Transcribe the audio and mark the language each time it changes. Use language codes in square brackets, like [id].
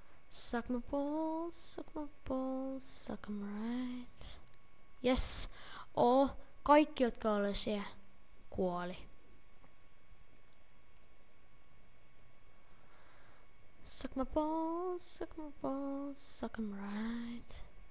[en] Suck my balls, suck my balls, suck 'em right. Yes. [fi] Kaikki, jotka oli siellä, kuoli. [en] Suck my balls, suck my balls, suck 'em right.